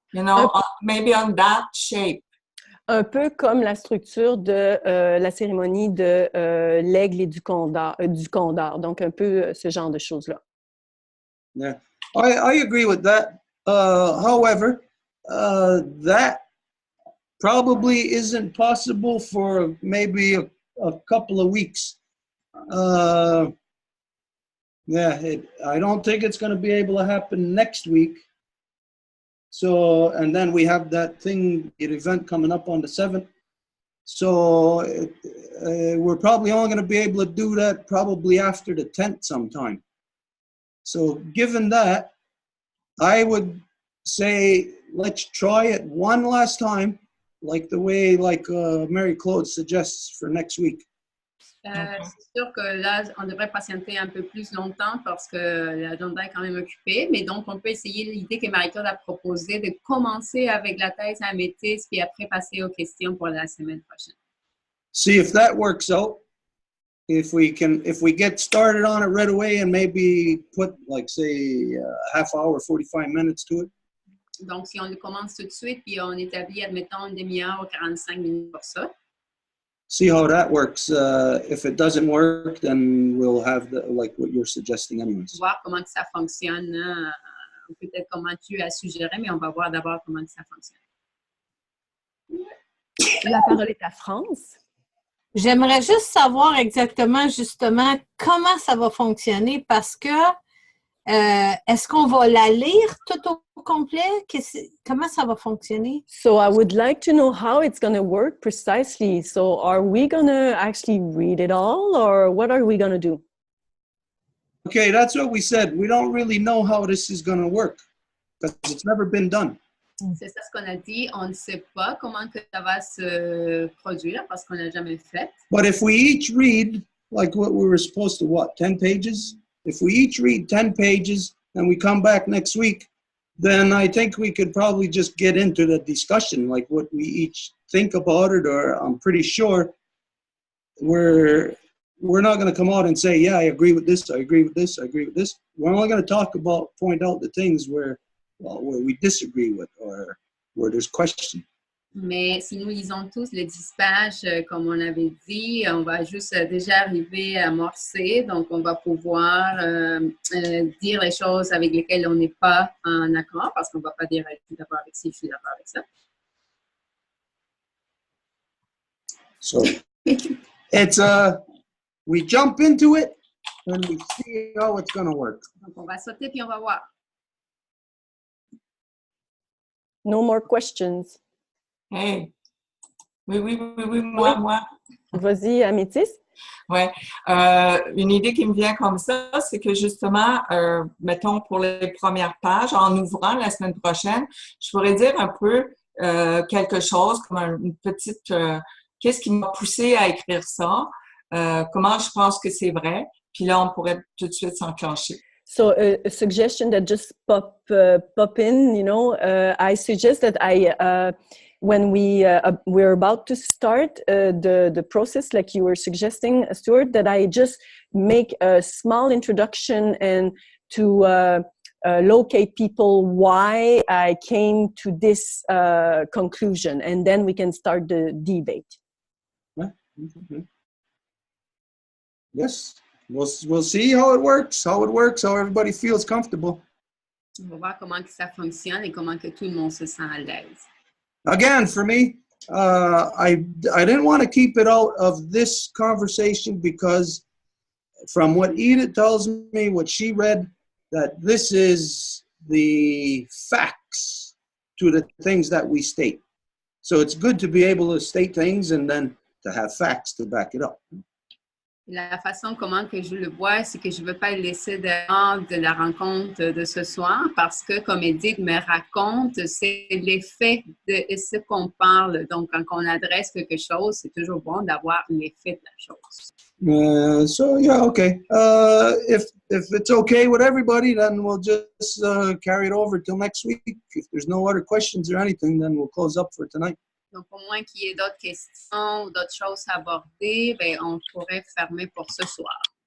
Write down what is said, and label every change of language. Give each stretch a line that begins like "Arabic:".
English: You know, maybe on that shape.
French: Un peu comme la structure de la cérémonie de l'aigle et du condor. Donc, un peu ce genre de choses-là.
English: Yeah, I agree with that. However, that probably isn't possible for maybe a couple of weeks. Yeah, I don't think it's going to be able to happen next week. So, and then we have that event coming up on the 7th. So we're probably only going to be able to do that probably after the 10th sometime. So given that, I would say let's try it one last time, like the way Marie-Claude suggests for next week.
French: C'est sûr que là, on devrait patienter un peu plus longtemps parce que l'agenda est quand même occupé, mais donc on peut essayer l'idée que Marie-Claude a proposée de commencer avec la thèse à Améthyste puis après passer aux questions pour la semaine prochaine.
English: See if that works out. If we get started on it right away and maybe put like say a half hour, 45 minutes to it.
French: Donc si on le commence tout de suite puis on établit, admettons, une demi-heure ou 45 minutes pour ça.
English: See how that works. If it doesn't work, then we'll have like what you're suggesting anyways.
French: Voir comment que ça fonctionne, ou peut-être comment tu as suggéré, mais on va voir d'abord comment que ça fonctionne. La parole est à France. J'aimerais juste savoir exactement, justement, comment ça va fonctionner parce que est-ce qu'on va la lire tout au complet? Comment ça va fonctionner?
English: So I would like to know how it's going to work precisely. So are we going to actually read it all, or what are we going to do? Okay, that's what we said. We don't really know how this is going to work because it's never been done.
French: C'est ça ce qu'on a dit. On ne sait pas comment que ça va se produire parce qu'on l'a jamais fait.
English: But if we each read, like what we were supposed to, 10 pages? If we each read 10 pages and we come back next week, then I think we could probably just get into the discussion, like what we each think about it, or I'm pretty sure we're not going to come out and say, yeah, I agree with this, I agree with this, I agree with this. We're only going to point out the things where we disagree with or where there's question.
French: Mais si nous lisons tous les 10 pages, comme on avait dit, on va juste déjà arriver à amorcer. Donc, on va pouvoir dire les choses avec lesquelles on n'est pas en accord, parce qu'on ne va pas dire je suis d'accord avec ci, je suis d'accord avec ça.
English: So, it's we jump into it and we see how it's going to work.
French: Donc, on va sauter puis on va voir.
English: No more questions.
French: Hey. Oui, moi. Vas-y, Améthyste. Ouais. Une idée qui me vient comme ça, c'est que justement, mettons pour les premières pages, en ouvrant la semaine prochaine, je pourrais dire un peu quelque chose, comme une petite... qu'est-ce qui m'a poussé à écrire ça? Comment je pense que c'est vrai? Puis là, on pourrait tout de suite s'enclencher.
English: So a suggestion that just pop in, I suggest that when we're about to start the process, like you were suggesting, Stuart, that I just make a small introduction and to locate people why I came to this conclusion, and then we can start the debate. Yes, we'll see how it works, how everybody feels comfortable.
French: On va voir comment que ça fonctionne et comment que tout le monde se sent à l'aise.
English: Again, for me, I didn't want to keep it out of this conversation because from what Edith tells me, what she read, that this is the facts to the things that we state. So it's good to be able to state things and then to have facts to back it up.
French: La façon comment que je le vois, c'est que je ne veux pas le laisser dehors de la rencontre de ce soir parce que, comme Edith me raconte, c'est l'effet de ce qu'on parle. Donc, quand on adresse quelque chose, c'est toujours bon d'avoir l'effet de la chose.
English: So, yeah, okay. If it's okay with everybody, then we'll just carry it over till next week. If there's no other questions or anything, then we'll close up for tonight.
French: Donc, au moins qu'il y ait d'autres questions ou d'autres choses à aborder, bien, on pourrait fermer pour ce soir.